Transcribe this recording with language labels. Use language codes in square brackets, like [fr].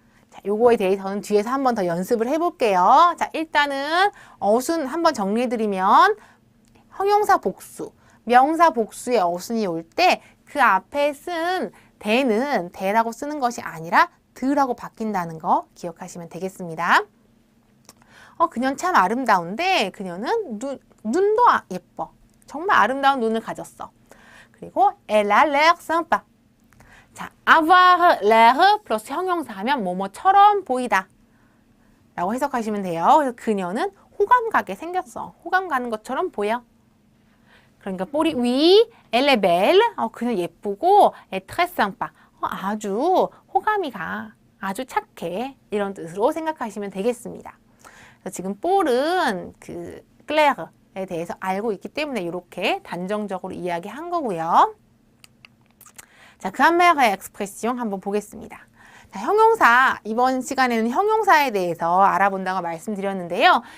[ko] 자, 요거에 대해서는 뒤에서 한 번 더 연습을 해볼게요. 자, 일단은 어순 한번 정리해드리면 형용사 복수, 명사 복수의 어순이 올 때 그 앞에 쓴 대는 대라고 쓰는 것이 아니라 드라고 바뀐다는 거 기억하시면 되겠습니다. 그녀는 참 아름다운데 그녀는 눈도 예뻐. 정말 아름다운 눈을 가졌어. [fr] 그리고 elle a l'air sympa. [ko] 자, avoir l'air 플러스 형용사 하면 뭐뭐처럼 보이다. 라고 해석하시면 돼요. 그래서 그녀는 호감 가게 생겼어. 호감 가는 것처럼 보여. [fr] 그러니까 pour oui, elle est belle. 그녀 예쁘고 est très sympa. [ko] 아주 호감이 가. 아주 착해. 이런 뜻으로 생각하시면 되겠습니다. 그래서 지금 pour은 그 claire에 대해서 알고 있기 때문에 이렇게 단정적으로 이야기한 거고요. 자, grammaire expression 한번 보겠습니다. 자, 형용사, 이번 시간에는 형용사에 대해서 알아본다고 말씀드렸는데요.